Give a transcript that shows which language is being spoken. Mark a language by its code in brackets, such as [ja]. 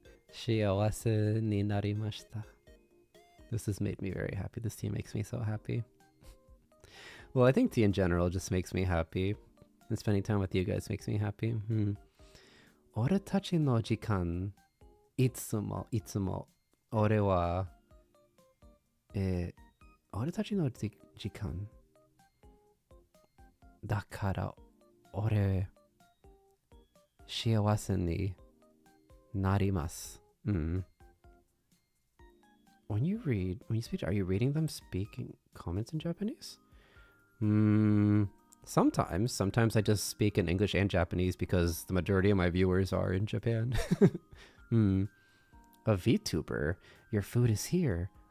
[ja] 幸せになりました。 [en] This has made me very happy. This tea makes me so happy. Well, I think tea in general just makes me happy. And spending time with you guys makes me happy. [ja] 俺たちの時間、いつも俺は、俺たちの時間だから俺幸せになります。 [en] When you speak, are you reading them speaking comments in Japanese? Sometimes I just speak in English and Japanese because the majority of my viewers are in Japan. A VTuber, your food is here.